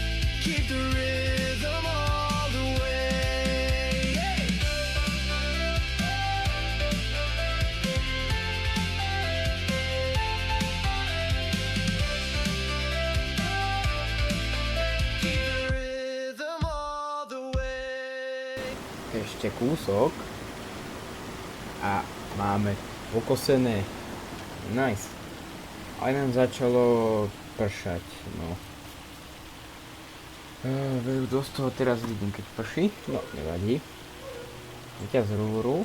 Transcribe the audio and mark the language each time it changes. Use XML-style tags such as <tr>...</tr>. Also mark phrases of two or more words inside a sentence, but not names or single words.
<en>Keep the rhythm all the way. Keep the rhythm all the way.</en> <sk>Ešte kúsok. A máme pokosené. Nice. Aj nám začalo pršať, no. Dosť toho teraz vidím, keď prší. No, nevadí. Vyťaz rúru.</sk>